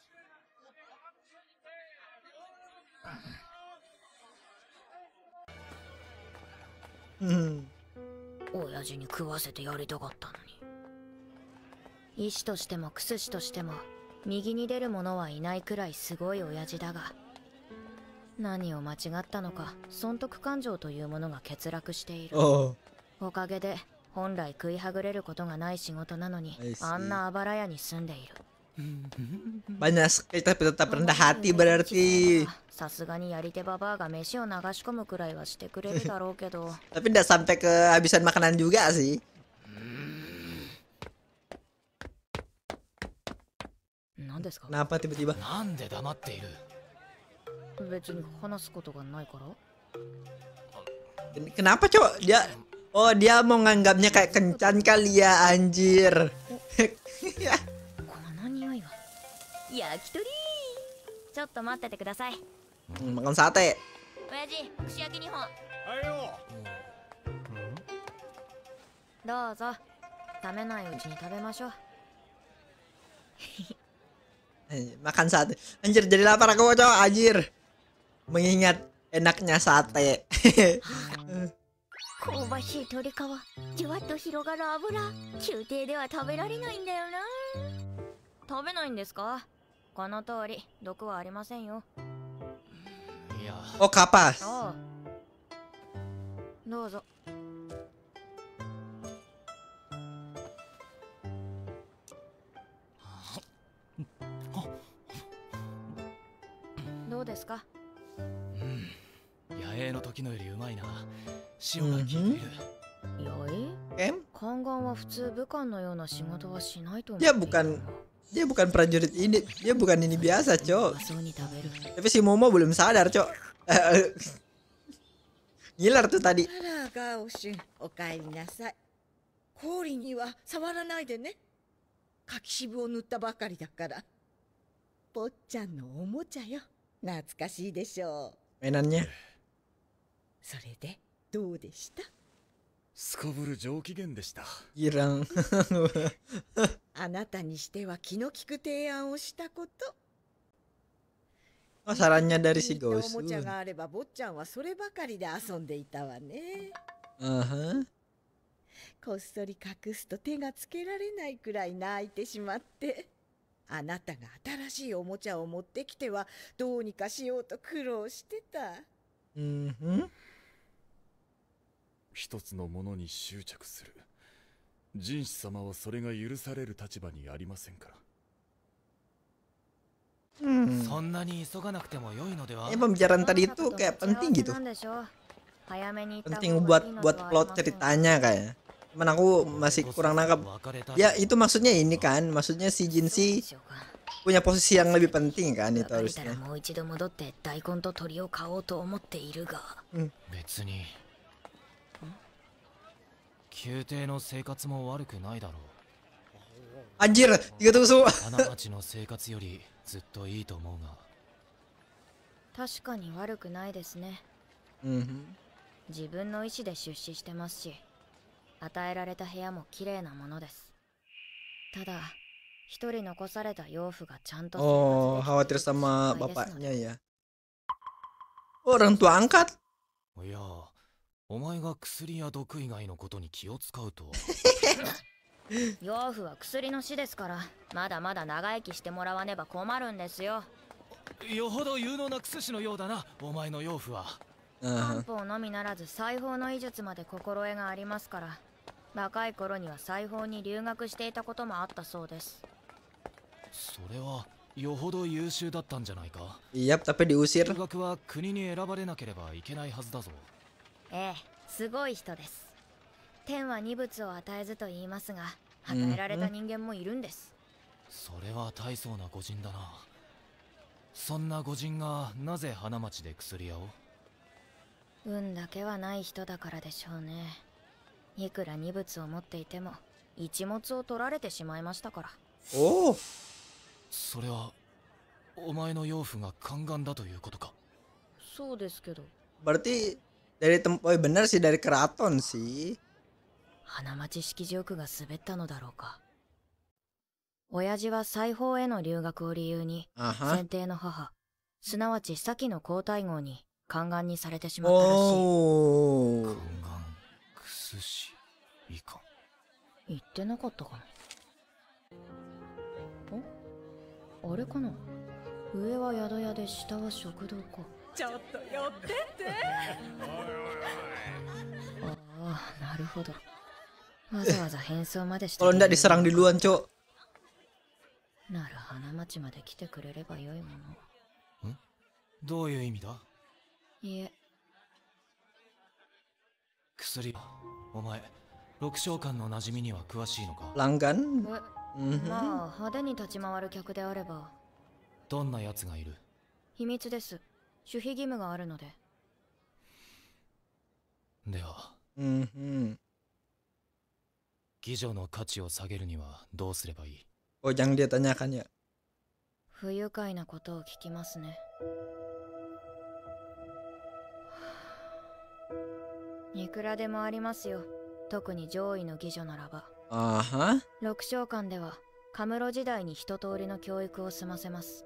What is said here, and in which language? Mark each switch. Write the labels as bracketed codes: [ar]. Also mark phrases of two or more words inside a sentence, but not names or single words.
[ja] 親父に食わせてやりたかったのに。医師としてもクス師としても右に出る者はいないくらいすごい親父だが、何を間違ったのか損得感情というものが欠落している。おかげで本来食いはぐれることがない仕事なのにあんなあばら屋に住んでいる。 [id] Banyak sekali tapi tetap rendah hati berarti. [ja] さすがにやり手ババアが飯を流し込むくらいはしてくれるだろうけど。 [id] Tapi tidak sampai kehabisan makanan juga sih. [ja] 何ですか? [id] Kenapa tiba-tiba? [ja] なんで黙っている? 別に話すことがないから. [id] Kenapa, Cok? Dia mau nganggapnya kayak kencan kali ya, anjir. [ja] 焼き鳥。ちょっと待っててください。 [id] Makan sate. [ja] 親父、串焼き2本。はいよ。どうぞ。食べないうちに食べましょう。 [id] Makan sate. Anjir, jadi lapar aku, Cok, anjir. Mengingat enaknya sate. [ja] 香ばしい鶏皮、じゅわっと広がる油。宮廷では食べられないんだよな。食べないんですか？この通り毒はありませんよ。いや。 [id] Oh, kapas. [ja] どうぞ。どうですか？野営の時のよりうまいな。塩が効いている。野営？宦官は普通武官のような仕事はしないと思う。 [id] Dia bukan prajurit ini, dia bukan ini biasa, Cok. Tapi si Momo belum sadar, Cok. Ngiler tuh tadi. [ja] ガオシュン、お帰りなさい。氷には触らないでね。柿渋を塗ったばかりだから。坊ちゃんのおもちゃよ。懐かしいでしょう。 [id] Mainannya. [ja] それでどうでした？すこぶる上機嫌でした。 [id] girang. [ja] あなたにしては気の利く提案をしたこと。 [id] Oh, sarannya dari si [ja] おもちゃ [id] Gosun. [ja] があれば坊ちゃんはそればかりで遊んでいたわね。 Aha. こっそり隠すと手がつけられないくらい泣いてしまって、あなたが新しいおもちゃを持ってきてはどうにかしようと苦労してた。 Mhm. 一つのものに執着する。人士様はそれが許される立場にありませんから。そんなに急がなくても良いのでは？ [id] Pembicaraan tadi itu kayak penting gitu. Penting buat plot ceritanya kayak. Cuman aku masih kurang nangkap. Ya itu maksudnya ini kan, maksudnya si Jinshi punya posisi yang lebih penting kan itu harusnya. [ja] 別に宮廷の生活も悪くないだろう。 [id] Anjir, 3 tusuk. [ja] 花町の生活よりずっといいと思うが。確かに悪くないですね。自分の意思で出資してますし、与えられた部屋も綺麗なものです。ただ、一人残された養父がちゃんと [id] Oh, khawatir sama bapaknya ya. Oh, orang tua angkat. [ja] いや、お前が薬や毒以外のことに気を使うと。養父は薬の死ですから、まだまだ長生きしてもらわねば困るんですよ。よほど有能な薬師のようだな、お前の養父は。漢方のみならず裁縫の医術まで心得がありますから、若い頃には裁縫に留学していたこともあったそうです。それはよほど優秀だったんじゃないか。 [id] Iya, tapi diusir. [ja] 留学は国に選ばれなければいけないはずだぞ。ええ、すごい人です。天は二物を与えずと言いますが、与えられた人間もいるんです。それは大層な御仁だな。そんな御仁がなぜ花町で薬屋を？運だけはない人だからでしょうね。いくら二物を持っていても一物を取られてしまいましたから。おお。それはお前の養父が宦官だということか？そうですけど。 [id] Berarti dari oh benar sih dari keraton sih. [ja] 花町式地獄が滑ったのだろうか。親父は裁縫への留学を理由に先帝の母、すなわち先の皇太后に宦官にされてしまったらしい。宦官、薬師、いかん。言ってなかったかな。あれかな。上は宿屋で下は食堂か。ちょっと寄ってって。ああ、なるほど。わざわざ変装までして。 [id] Kalau ndak diserang duluan, Cok. [ja] なら花町まで来てくれればよいもの。ん？どういう意味だ？いえ。薬、お前、六商館の馴染みには詳しいのか？ [id] Pelanggan? [ja] まあ派手に立ち回る客であれば。どんな奴がいる？秘密です。守秘義務があるので。では、妓女の価値を下げるにはどうすればいい？ [id] Oh, jangan dia tanyakan ya. [ja] 不愉快なことを聞きますね。いくらでもありますよ。特に上位の妓女ならば。六商館ではカムロ時代に一通りの教育を済ませます。